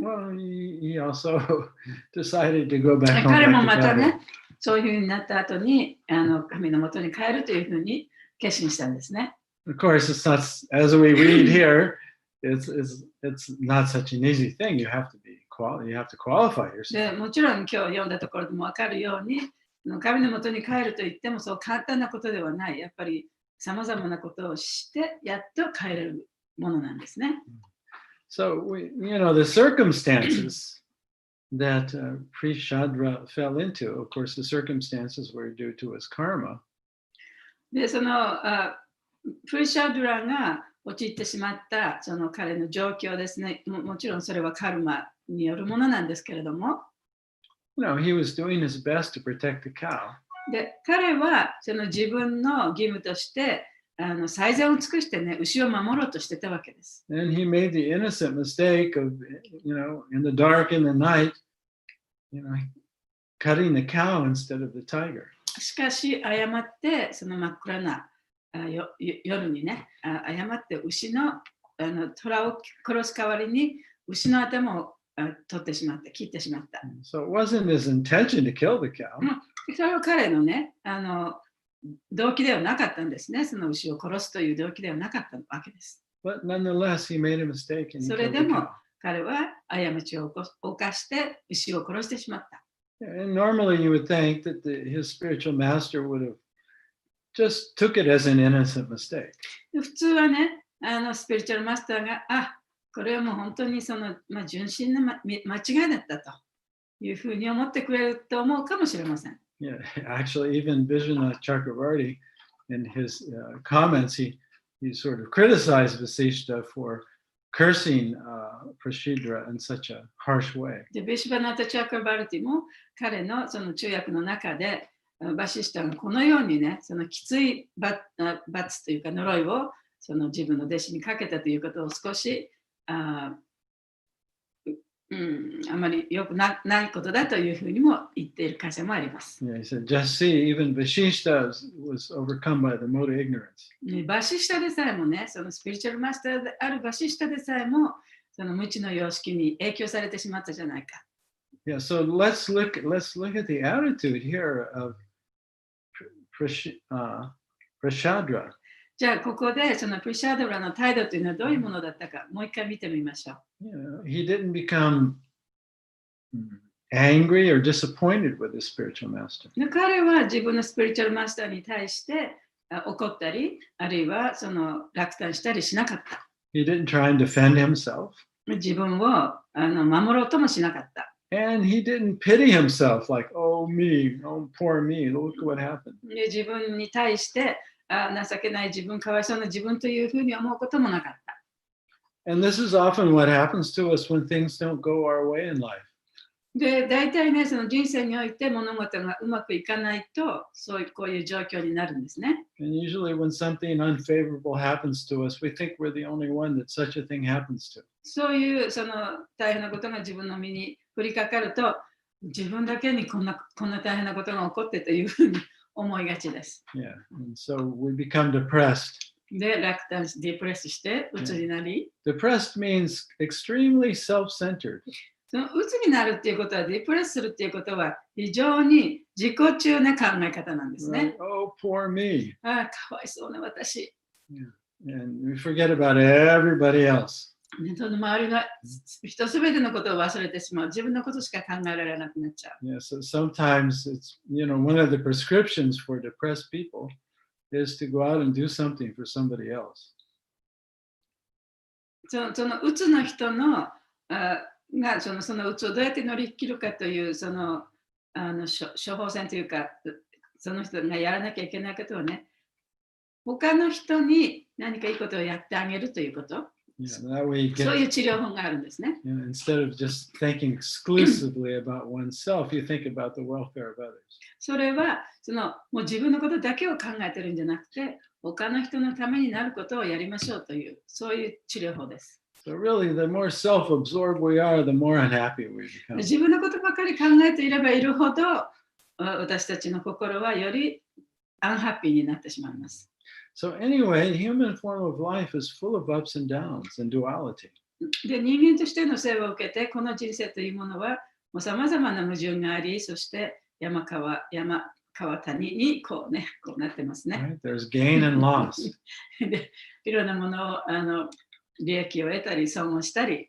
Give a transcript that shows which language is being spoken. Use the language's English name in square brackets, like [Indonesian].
[English] Well, he also decided to go back home. [Japanese] 彼もまたね、そういうふうになった後に神の元に帰るというふうに決心したんですね。 [English] Of course, it's not, as we read here, it's not such an easy thing. You have to qualify [Japanese] で [English] yourself. [Japanese] もちろん今日読んだところでも分かるように、神のもとに帰ると言ってもそう簡単なことではない。やっぱりさまざまなことをしてやっと帰れるものなんですね。 [English] So the circumstances that Prishadra fell into, of course, the circumstances were due to his karma. [Japanese] で、そのプリシャドラが陥ってしまったその彼の状況ですね。もちろんそれはカルマによるものなんですけれども。 [English] He was doing his best to protect the cow. [Japanese] で、彼はその自分の義務として最善を尽くしてね、牛を守ろうとしてたわけです。 [English] And he made the innocent mistake of, in the dark in the night, cutting the cow instead of the tiger. [Japanese] しかし、誤ってその真っ暗な夜にね、誤って牛の虎を殺す代わりに牛の頭を取ってしまった、切ってしまった。 [English] So it wasn't his intention to kill the cow. [Japanese] それは彼のね、動機ではなかったんですね。その牛を殺すという動機ではなかったわけです。 [English] But nonetheless, he made a mistake and he [Japanese] それ [English] killed [Japanese] で [English] the [Japanese] も [English] cow. [Japanese] 彼は過ちを犯して牛を殺してしまった。 [English] And normally you would think that his spiritual master would have just took it as an innocent mistake. [Japanese] 普通はね、スピリチュアルマスターが、これはもう本当にその、純真な間違いだったというふうに思ってくれると思うかもしれません。 [English] Yeah, actually, even Vijayanath Chakravarti, in his comments, he sort of criticized Vasishta for cursing Prashidra in such a harsh way. [Japanese] で、ビシュバナタ・チャクラバルティも彼のその中訳の中で、バシシタがこのようにね、そのきつい罰というか呪いをその自分の弟子にかけたということを少しあまり良くないことだというふうにも言っている箇所もあります。 [English] Yeah, he said, just see, even Vasishta was overcome by the mode of ignorance. [Japanese] バシシタでさえもね、そのスピリチュアルマスターであるバシシタでさえも、その無知の様式に影響されてしまったじゃないか。 [English] Yeah, so let's look at the attitude here of Prashadra. [Japanese] じゃあここでそのプリシャドラの態度というのはどういうものだったか、もう一回見てみましょう。 [English] He didn't become angry or disappointed with his spiritual master. [Japanese] 彼は自分のスピリチュアルマスターに対して怒ったり、あるいはその落胆したりしなかった。 [English] He didn't try and defend himself. [Japanese] 自分を守ろうともしなかった。 [English] And he didn't pity himself like, oh me, oh poor me, look what happened. [Japanese] 自分に対して情けない自分、かわいそうな自分というふうに思うこともなかった。 [English] And this is often what happens to us when things don't go our way in life. [Japanese] で、大体ね、その人生において物事がうまくいかないと、こういう状況になるんですね。 [English] And usually when something unfavorable happens to us, we think we're the only one that such a thing happens to. [Japanese] そういうその大変なことが自分の身に降りかかると、自分だけにこんな大変なことが起こってというふうに思いがちです。 [English] Yeah, and so we become depressed. [Japanese] で、落胆し、ディプレスして、鬱になり。 [English] Depressed means extremely self-centered. [Japanese] その鬱になるっていうことは、ディプレスするっていうことは、非常に自己中な考え方なんですね。 [English] Right? Oh, poor me. [Japanese] かわいそうな私。 [English] Yeah. And we forget about everybody else. [Japanese] その周りの人すべてのことを忘れてしまう。自分のことしか考えられなくなっちゃう。 [English] Yeah, so sometimes it's, one of the prescriptions for depressed people is to go out and do something for somebody else. [Japanese] その鬱の人のがその鬱をどうやって乗り切るかというその処方箋というか、その人がやらなきゃいけないことはね、他の人に何かいいことをやってあげるということ。 [English] That way you get, [Japanese] そういう治療法があるんですね。 [English] instead of just thinking exclusively about oneself, you think about the welfare of others. [Japanese] それはもう自分のことだけを考えてるんじゃなくて、他の人のためになることをやりましょうという、そういう治療法です。 [English] So really, the more self-absorbed we are, the more unhappy we become. [Japanese] 自分のことばかり考えていればいるほど、私たちの心はよりアンハッピーになってしまいます。 [English] So anyway, the human form of life is full of ups and downs and duality. [Japanese] で、人間としての生を受けて、この人生というものは、もう様々な矛盾があり、そして山川川谷にこうね、こうなってますね。 [English] Right? There's gain and loss, [Japanese] でいろんなものを利益を得たり、損をしたり、